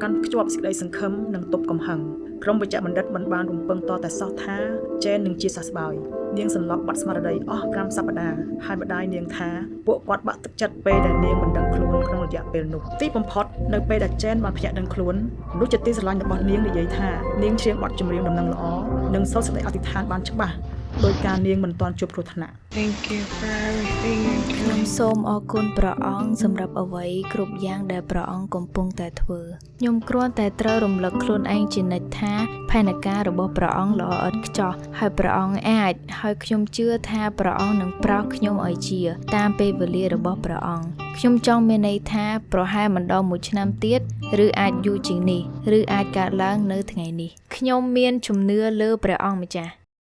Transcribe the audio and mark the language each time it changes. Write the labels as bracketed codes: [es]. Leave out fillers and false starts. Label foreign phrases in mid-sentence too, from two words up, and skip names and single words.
[km] កាន់ខ្ជាប់សេចក្តីសង្ឃឹមនិងទប់កំហឹងក្រុមវិជ្ជបណ្ឌិតបានរំពឹងតតែសោះថាចែននឹងជាសះស្បើយនាងសន្លប់បាត់ស្មារតីអស់5សប្តាហ៍ហើយម្ដាយនាងថាពួកគាត់បាក់ទឹកចិត្តពេលដែលនាងមិនដឹងខ្លួនក្នុងរយៈពេលនោះទីបំផុតនៅពេលដែលចែនបានភ្ញាក់ដឹងខ្លួនមនុស្សជាទីស្រឡាញ់របស់នាងនិយាយថានាងច្រៀងបទចម្រៀងដំណឹងល្អនិងសូត្រសេចក្តីអធិដ្ឋានបានច្បាស់ដោយការនាងមិនទាន់ជួបគ្រោះថ្នាក់ [en] Thank you for everything [km] ខ្ញុំសូមអរគុណព្រះអង្គសម្រាប់អ្វីគ្រប់យ៉ាងដែលព្រះអង្គកំពុងតែធ្វើខ្ញុំគ្រាន់តែត្រូវរំលឹកខ្លួនឯងជានិច្ចថាផែនការរបស់ព្រះអង្គល្អឥតខ្ចោះហើយព្រះអង្គអាចហើយខ្ញុំជឿថាព្រះអង្គនឹងប្រោសខ្ញុំឲ្យជាតាមពេលវេលារបស់ព្រះអង្គខ្ញុំចង់មានន័យថាប្រហែលមិនដល់1ឆ្នាំទៀតឬអាចយូរជាងនេះឬអាចកើតឡើងនៅថ្ងៃនេះខ្ញុំមានជំនឿលើព្រះអង្គម្ចាស់